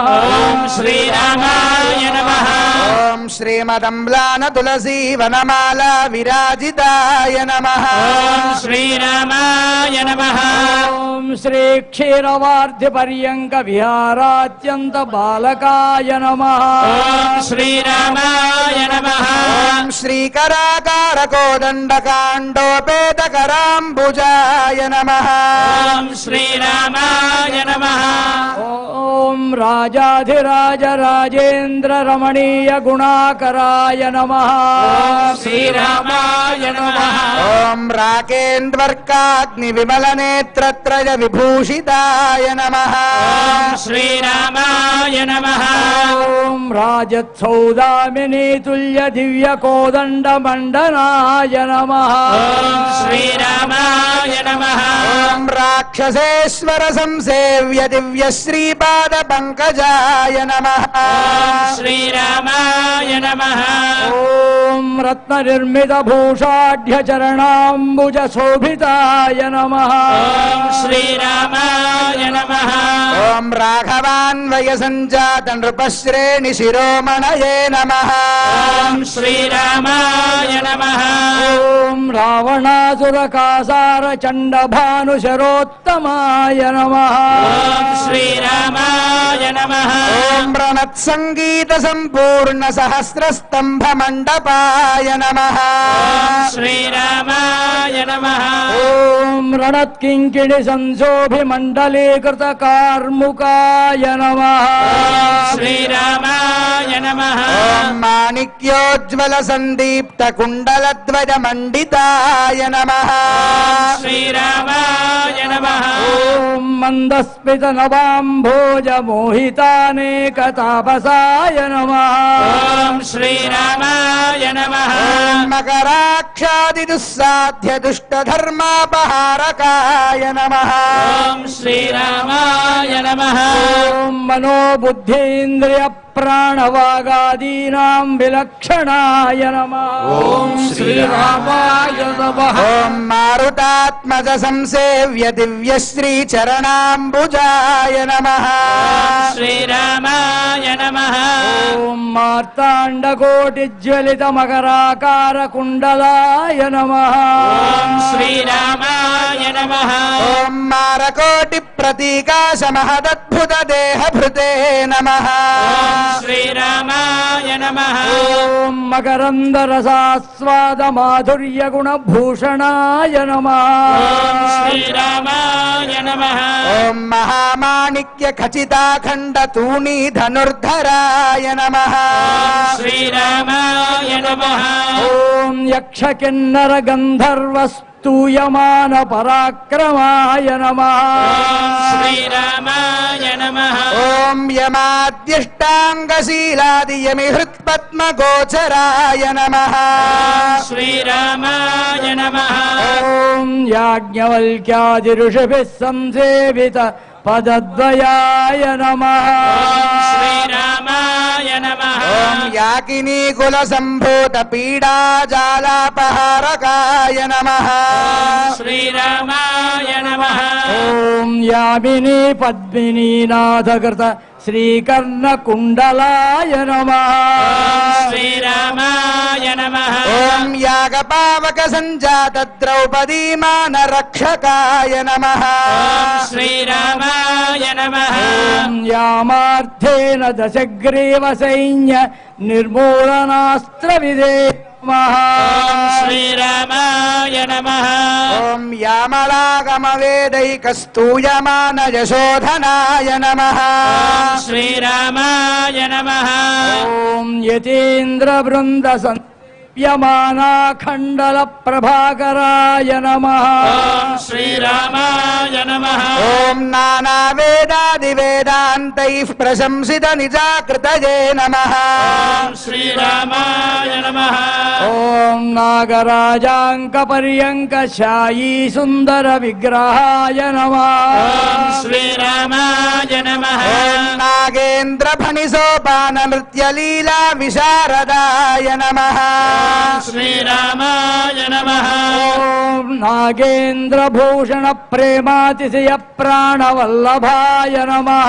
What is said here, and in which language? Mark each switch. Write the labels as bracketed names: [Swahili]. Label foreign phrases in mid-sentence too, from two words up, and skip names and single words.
[Sanskrit] ఓం శ్రీరామాయ నమః. ఓం శ్రీమదంబ్లాన తులసీ వనమాల విరాజితాయ నమః. ఓం శ్రీరామాయ नमः ఓం శ్రీ క్షీరవార్ధి పర్యంక విహారాత్యంత బాలకాయ నమః ॐ श्रीरामाय नमः ఓం శ్రీకరాకార కోదండకాండోపేత కరాంబుజాయ నమః ॐ श्रीरामाय नमः ఓం రాజాధిరాజ రాజేంద్ర రమణీయ గుణాకరాయ నమః ॐ श्रीरामाय नमः ఓం రాకేంద్వర్కాగ్ని విమల నేత్రత్రయ విభూషితాయ నమః ॐ श्रीरामाय नमः ఓం రాజత్సౌదామిని తుల్య దివ్య కోదండ మండనాయ నమః ॐ श्रीरामाय नमः ఓం రాక్షసేశ్వర సంసేవ్య దివ్య శ్రీపాద పంకజాయ నమః ॐ श्रीरामाय नमः ఓం రత్న నిర్మిత భూషాఢ్య చరణాంబుజ శోభితాయ నమః ॐ श्रीरामाय नमः ఓం రాఘవాన్వయ సంజాత నృపశ్రేణి శిరోమణయే నమః ॐ श्रीरामाय नमः ఓం రావణాసుర కాసార చండ భాను శరోత్తమాయ నమః ॐ श्रीरामाय नमः ఓం ప్రణత్ సంగీత సంపూర్ణ సహస్రస్తంభ మండపాయ నమః ॐ श्रीरामाय नमः ఓం రణత్కింకిణి సంశోభి మండలీకృత కార్ముకాయ నమః ॐ श्रीरामाय नमः ఓం మాణిక్యోజ్వల సందీప్త కుండలధ్వజ మండితాయ నమః श्रीरामाय नमः ఓం మందస్మిత నవాంభోజ మోహితానేక తాపసాయ నమః ॐ श्रीरामाय नमः ఓం మకరాక్షాది దుస్సాధ్య దుష్ట ధర్మాపహారకాయ నమః ॐ श्रीरामाय नमः ఓం మనోబుద్ధీంద్రియ ప్రాణవాగాదీనాం విలక్షణాయ నమః ॐ श्रीरामाय नमः ఓం మారుతాత్మజ సంసేవ్య దివ్య శ్రీ చరణాంబుజాయ నమః श्रीरामाय नमः ఓం మార్తాండకోటి జ్వలిత మకరాకార కుండలాయ నమః ॐ श्रीरामाय नमः ఓం మారకోటి ప్రతీకాశ మహదద్భుత దేహ భృతే నమః ॐ श्रीरामाय नमः ఓం మకరంద రసాస్వాద మాధుర్య గుణ భూషణాయ నమః ॐ श्रीरामाय नमः ఓం మహామాణిక్య ఖచితాఖండ తూణీ ధనుర్ధరాయ నమః श्रीरामाय नमः ఓం యక్ష కిన్నర గంధర్వ స్తూయమాన పరాక్రమాయ నమః श्रीरामाय नमः ఓం యమాద్యష్టాంగశీలాదియమి హృత్పద్మ గోచరాయ నమః श्रीरामाय नमः ఓం యాజ్ఞవల్క్యాది ఋషిభిः సంసేవిత పదద్వయాయ నమః श्रीरामाय नमः ఓం యాకినీ కుల సంభూత పీడాజాలాపహారకాయ నమః श्रीरामाय नमः ఓం యామినీ పద్మినీనాథకృత శ్రీకర్ణ కుండలాయ నమః श्रीरामाय नमः ఓం యాగపావక సంజాత ద్రౌపదీమాన రక్షకాయ నమః श्रीरामाय नमः ఓం యామార్థేన దశగ్రీవ సైన్య నిర్మూలనాస్త్ర విదే నమః श्रीरामाय नमः ఓం యామలాగమ వేదైకస్తూయమాన యశోధనాయ నమః श्रीरामाय नमः ఓం యతీంద్ర బృంద సంయమానాఖండల ప్రభాకరాయ నమః ॐ श्रीरामाय नमः ఓం నానా వేదాది వేదాంతైః ప్రశంసిత నిజాకృతయే నమః ॐ श्रीरामाय नमः ఓం నాగరాజాంక పర్యంక శాయీ సుందర విగ్రహాయ నమః ॐ श्रीरामाय नमः ఓం నాగేంద్ర ఫణి సోపాన నృత్యలీలా విశారదాయ నమః. శ్రీరామాయ నమః. ఓం నాగేంద్రభూషణ ప్రేమాతిశయ ప్రాణవల్లభాయ నమః.